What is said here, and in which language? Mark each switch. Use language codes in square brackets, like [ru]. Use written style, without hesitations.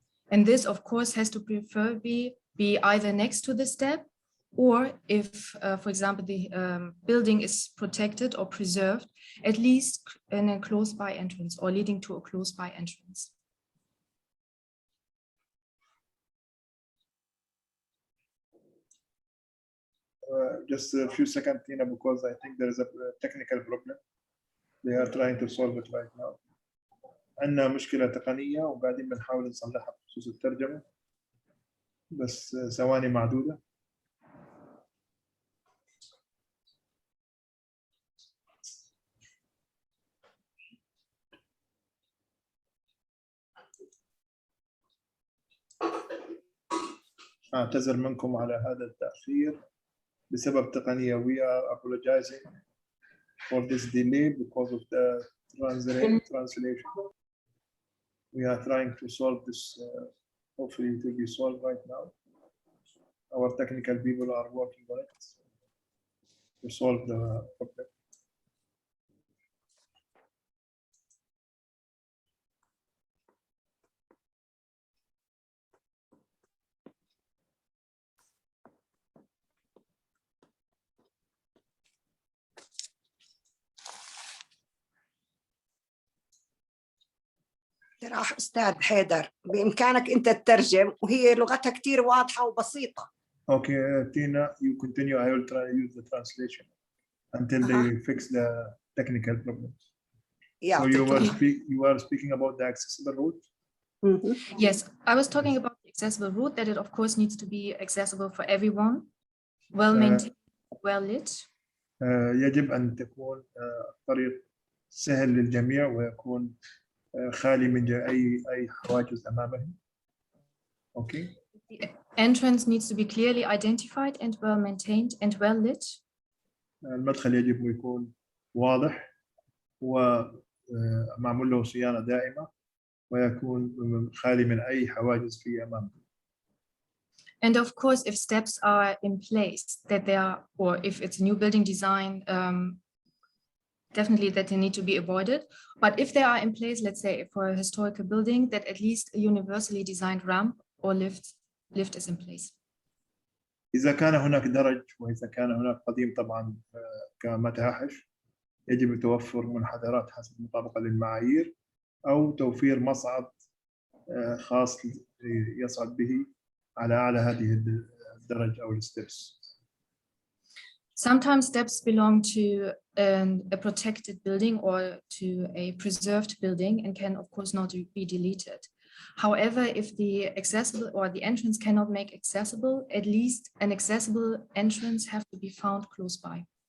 [en] And this, of course, has to preferably be either next to the step or if, for example, the building is protected or preserved, at least in a close-by entrance or leading to a close-by entrance. Just a few seconds, Tina, because I think there is a technical problem. They are trying to solve it right now. [ar] عندنا مشكلة تقنية وقاعدين بنحاول نصلحها بخصوص الترجمة. بس ثواني معدودة. أعتذر منكم على هذا التأخير بسبب تقنية. [en] We are apologizing for this delay because of the translation. We are trying to solve this. Hopefully it will be solved right now. Our technical people are working on it to solve the problem. [ar] راح أستاذ حيدر بإمكانك أنت تترجم وهي لغتها كتير واضحة وبسيطة. [en] Okay, Tina, you continue. I will try to use the translation until they fix the technical problems. So you were speaking about the accessible route? Yes, I was talking about the accessible route, that it of course needs to be accessible for everyone, well maintained, well lit. [ar] يجب أن تكون الطريق سهل للجميع ويكون خالي من أي حواجز أمامه. [en] Okay. The entrance needs to be clearly identified and well maintained and well lit. [ar] المدخل يجب أن يكون واضح ومعمول له صيانة دائمة ويكون خالي من أي حواجز في أمامه. [en] And of course, if steps are in place, that they are, or if it's a new building design, definitely that they need to be avoided. But if they are in place, let's say for a historical building, that at least a universally designed ramp or lift is in place. [ar] إذا كان هناك درج وإذا كان هناك قديم طبعا كمتاحف يجب توفر منحدرات حسب مطابقة للمعايير أو توفير مصعد خاص يصعد به على أعلى هذه الدرج أو الستبس. [en] Sometimes steps belong to a protected building or to a preserved building and can of course not be deleted. However, if the accessible or the entrance cannot make accessible, at least an accessible entrance have to be found close by.